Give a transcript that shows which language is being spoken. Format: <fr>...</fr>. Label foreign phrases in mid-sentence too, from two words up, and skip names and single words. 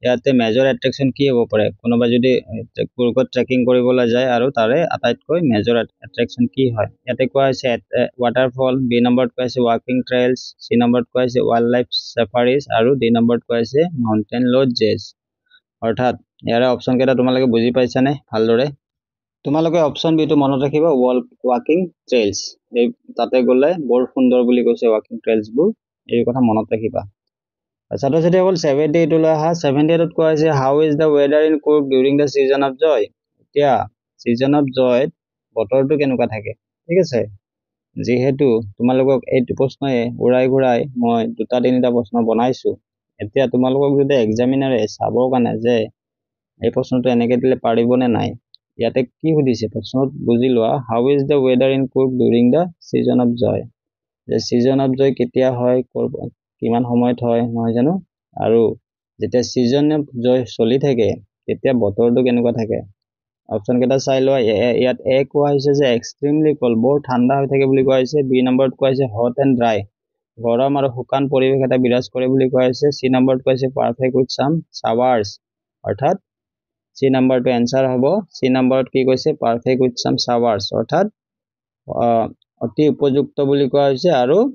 <as>ইয়াতে</as> <en>major attraction</en> <as>কি হ'ব পাৰে কোনোবা যদি কুৰ্গত ট্ৰেকিং কৰিবলৈ যায় আৰু তাৰে আটাইতকৈ</as> <en>major attraction</en> <as>কি হয় ইয়াতে কোৱা হৈছে ৱাটাৰফল বি নম্বৰত কোৱা হৈছে</as> <en>walking trails</en> <as>চি নম্বৰত কোৱা হৈছে</as> <en>wild life safaris</en> <as>আৰু ডি নম্বৰত কোৱা হৈছে</as> <en>mountain lodges</en> <as>অৰ্থাৎ ইয়াৰে অপশ্যন কেইটা তোমালোকে বুজি পাইছানে ভালদৰে তোমালোকে অপশ্যন বিটো মনত ৰাখিবা</as> <en>walking trails</en> <as>এই তাতে গ'লে বৰ সুন্দৰ বুলি কৈছে</as> <en>walking trails</en> <as>এই কথা মনত ৰাখিবা ছাত্ৰ ছাত্ৰীসকল 78 লৈ আহা 78ত কোৱা হৈছে</as> <en>How is the weather in Coorg during the season of joy</en> <as>এতিয়া</as> <en>season of joy</en> <as>বতৰটো কেনেকুৱা থাকে ঠিক আছে যিহেতু তোমালোকক এইটো প্ৰশ্নই উৰাই ঘূৰাই মই দুটা তিনিটা প্ৰশ্ন বনাইছো এতিয়া তোমালোকক যদি এক্সামিনাৰে চাবৰ কাৰণে যে এই প্ৰশ্নটো এনেকৈ দিলে পাৰিবনে নাই ইয়াতে কি সুধিছে প্ৰশ্নত বুজি লোৱা</as> <en>How is the weather in Coorg during the season of joy</en> <as>যে</as> <en>season of joy</en> <as>কেতিয়া হয় কিমান সময়ত হয় নহয় জানো আৰু যেতিয়া</as> <en>season of joy</en> <as>চলি থাকে তেতিয়া বতৰটো কেনেকুৱা থাকে অপশ্যন কেইটা চাই লোৱা ইয়াত এ কোৱা হৈছে যে</as> <en>extremely cold</en> <as>বৰ ঠাণ্ডা হৈ থাকে বুলি কোৱা হৈছে বি নম্বৰত কোৱা হৈছে</as> <en>hot and dry</en> <as>গৰম আৰু শুকান পৰিৱেশ এটা বিৰাজ কৰে বুলি কোৱা হৈছে চি নম্বৰত কোৱা হৈছে</as> <en>perfect with some showers</en> <as>অৰ্থাৎ চি নম্বৰটো এনচাৰ হ'ব চি নম্বৰত কি কৈছে</as> <en>perfect with some showers</en> <as>অৰ্থাৎ অতি উপযুক্ত বুলি কোৱা হৈছে আৰু</as>